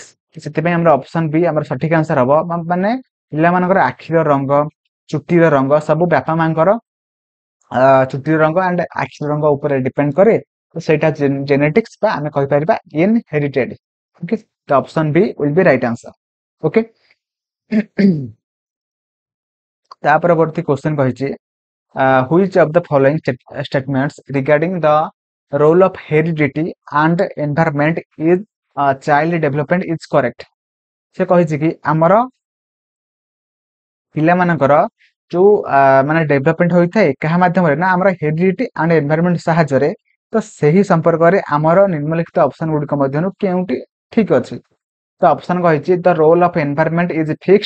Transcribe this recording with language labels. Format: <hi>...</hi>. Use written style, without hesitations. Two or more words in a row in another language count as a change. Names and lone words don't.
<or>ସେଥିପାଇଁ ଆମର</or> <en>option B</en> <or>ଆମର ସଠିକ ଆନ୍ସର ହବ। ମାନେ ପିଲାମାନଙ୍କର ଆଖିର ରଙ୍ଗ, ଚୁଟିର ରଙ୍ଗ ସବୁ ବାପା ମାଙ୍କର ଚୁଟିର ରଙ୍ଗ ଆଣ୍ଡ ଆଖିର ରଙ୍ଗ ଉପରେ ଡିପେଣ୍ଡ କରେ। ତ ସେଇଟା ଜେନେଟିକ୍ସ ବା ଆମେ କହିପାରିବା ଇନହେରିଟେଡ।</or> <en>ଓକେ, ତ option B will be right answer. ଓକେ,</en> <or>ତା ପରବର୍ତ୍ତୀ</or> <en>କ୍ୱେଶ୍ଚନ କହିଛି which of the following statements regarding the role of heredity and environment is child development is correct?</en> <or>ସେ କହିଛି କି ଆମର ପିଲାମାନଙ୍କର ଯୋଉ ମାନେ ଡେଭଲପମେଣ୍ଟ ହୋଇଥାଏ କାହା ମାଧ୍ୟମରେ ନା ଆମର</or> <en>heredity and environment</en> <or>ସାହାଯ୍ୟରେ। ତ ସେହି ସମ୍ପର୍କରେ ଆମର ନିମ୍ନଲିଖିତ ଅପସନ ଗୁଡିକ ମଧ୍ୟରୁ କେଉଁଟି ଠିକ ଅଛି?</or> <en>ତ ଅପସନ କହିଛି the role of environment is fixed.</en>